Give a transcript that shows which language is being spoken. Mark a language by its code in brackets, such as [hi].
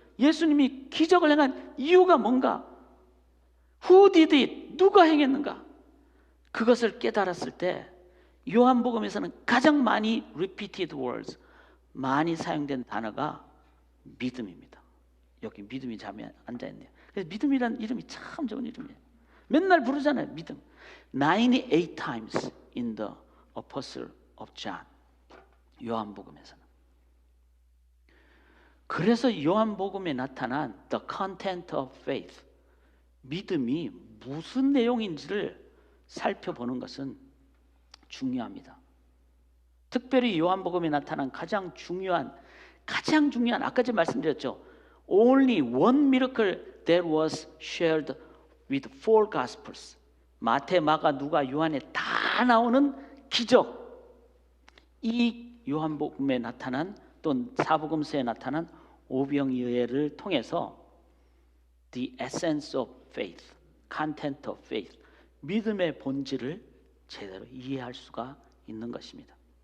[ko] 예수님이 기적을 행한 이유가 뭔가? [en] Who did it? [ko] 누가 행했는가? 그것을 깨달았을 때 요한복음에서는 가장 많이 [en] repeated words, [ko] 많이 사용된 단어가 믿음입니다. 여기 믿음이 잠에 앉아있네요. 그래서 믿음이란 이름이 참 좋은 이름이에요. 맨날 부르잖아요, 믿음. [en] 98 times in the Apostle of John. [ko] 요한복음에서는. 그래서 요한복음에 나타난 [en] the content of faith, [ko] 믿음이 무슨 내용인지를 살펴보는 것은 중요합니다. 특별히 요한복음에 나타난 가장 중요한 아까 전에 말씀드렸죠. [en] Only one miracle that was shared with four gospels. [ko] 마태, 마가, 누가, 요한에 다 나오는 기적. 이 요한복음에 나타난 또 사복음서에 나타난 오병이어를 통해서 [en] the essence of faith, [ko] content of faith, 믿음의 본질을 제대로 이해할 수가 있는 것입니다.